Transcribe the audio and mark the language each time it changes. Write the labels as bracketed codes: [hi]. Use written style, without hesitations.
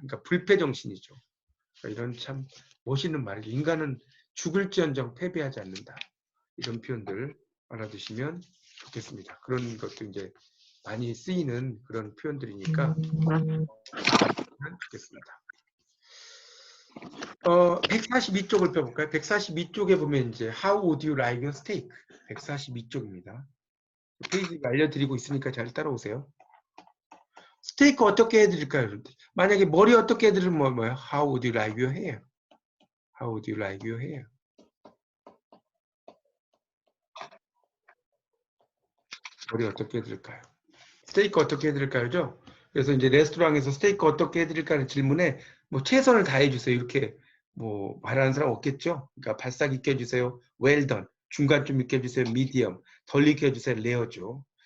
[ko] 그러니까 불패정신이죠. 그러니까 이런 참 멋있는 말이죠. 인간은 죽을지언정 패배하지 않는다. 이런 표현들 알아두시면 좋겠습니다. 그런 것도 이제 많이 쓰이는 그런 표현들이니까 좋겠습니다. 142쪽을 펴볼까요? 142쪽에 보면 이제 [en] How would you like your steak? [ko] 142쪽입니다. 페이지 알려드리고 있으니까 잘 따라오세요. 스테이크 어떻게 해드릴까요? 만약에 머리 어떻게 해드리면 뭐예요? [en] How would you like your hair? How would you like your hair? [ko] 머리 어떻게 해드릴까요? 스테이크 어떻게 해드릴까요?죠? 그래서 이제 레스토랑에서 스테이크 어떻게 해드릴까 하는 질문에 뭐 최선을 다해주세요. 이렇게 뭐 말하는 사람 없겠죠? 그러니까 바싹 익혀주세요. well done. 중간쯤 익혀주세요. medium. 덜 익혀주세요. 레어죠.